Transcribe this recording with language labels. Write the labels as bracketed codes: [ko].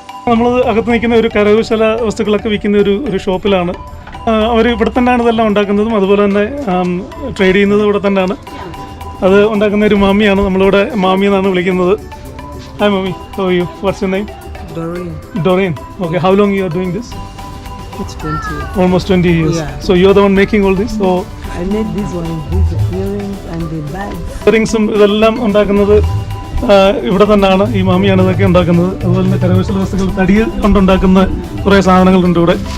[ml] നമ്മൾ അകത്ത് നിൽക്കുന്ന ഒരു കരകൗശല വസ്തുക്കളൊക്കെ വിൽക്കുന്ന ഒരു ഷോപ്പിലാണ്. അവർ ഇവിടെ തന്നെയാണ് ഇതെല്ലാം ഉണ്ടാക്കുന്നതും അതുപോലെ തന്നെ ട്രേഡ് ചെയ്യുന്നതും ഇവിടെ തന്നെയാണ്. അത് ഉണ്ടാക്കുന്ന ഒരു മാമിയാണ്, നമ്മളിവിടെ മാമി എന്നാണ് വിളിക്കുന്നത്. [en] Hi മാമി, how are you? What's your name? Doreen. Okay, how long you are doing this? It's 20 years. Almost 20 years. Yeah. So you are the one making all this? So I made this one, these earrings and the bags. [ml] Earringsum ഇതെല്ലാം ഉണ്ടാക്കുന്നത് ഇവിടെ തന്നെയാണ്. ഈ മാമിയാണ് ഇതൊക്കെ ഉണ്ടാക്കുന്നത്. അതുപോലെ തന്നെ കരകൗശല വസ്തുക്കൾ തടി കൊണ്ടുണ്ടാക്കുന്ന കുറേ സാധനങ്ങളുണ്ട് ഇവിടെ.